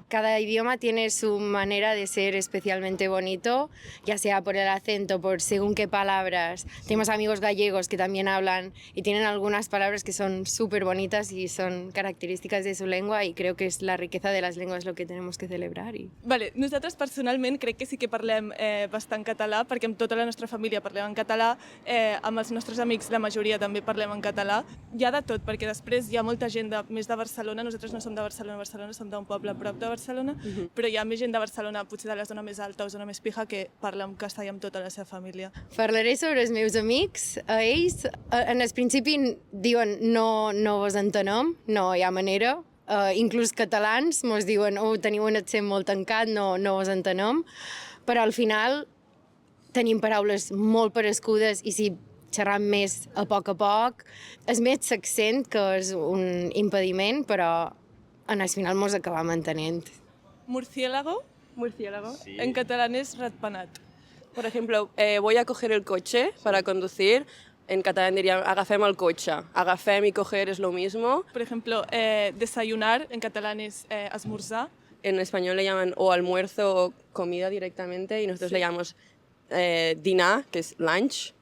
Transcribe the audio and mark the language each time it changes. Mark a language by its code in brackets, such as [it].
[es] Cada idioma tiene su manera de ser especialmente bonito, ya sea por el acento, por según qué palabras. Tenemos amigos gallegos que también hablan y tienen algunas palabras que son súper bonitas y son características de su lengua y creo que es la riqueza de las lenguas lo que tenemos que celebrar. [ca] Vale, nosaltres personalment crec que sí que parlem bastant català, perquè amb tota la nostra família parlem en català, amb els nostres amics la majoria també parlem en català. Hi ha de tot, perquè després hi ha molta gent més de Barcelona, nosaltres no som de Barcelona, som d'un poble a prop de Barcelona, però hi ha més gent de Barcelona, potser de la zona més alta o zona més pija, que parla en castellà amb tota la seva família. Parlaré sobre els meus amics. A ells, en el principi, diuen no vos entenem, no hi ha manera. Inclús catalans mos diuen teniu un accent molt tancat, no vos entenem. Però al final tenim paraules molt parescudes i si xerram més a poc, és més l'accent que és un impediment, però en el final mos acabam entenent. [es] Murciélago, sí. En catalán es ratpenat. Por ejemplo, voy a coger el coche para conducir. En catalán diría [ca] agafem el cotxe. [es] Agafem y coger es lo mismo. Por ejemplo, desayunar en catalán es esmorzar. En español le llaman o almuerzo o comida directamente y nosotros le llamamos dinar, que es lunch.